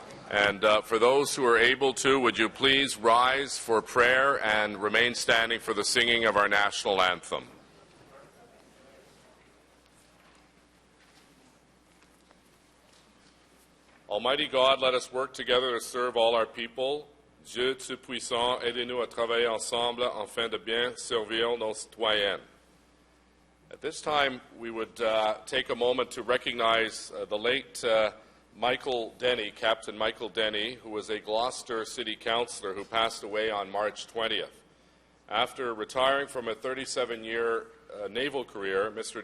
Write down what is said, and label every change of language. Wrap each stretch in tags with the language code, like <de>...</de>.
<en>And for those who are able to, would you please rise for prayer and remain standing for the singing of our national anthem. Almighty God, let us work together to serve all our people.</en> <fr>Dieu Tout-Puissant, aidez-nous à travailler ensemble afin de bien servir nos citoyens.</fr> <en>At this time, we would take a moment to recognize the late Michael Denny, Captain Michael Denny, who was a Gloucester City Councillor who passed away on March 20th. After retiring from a 37-year naval career, Mr.</en>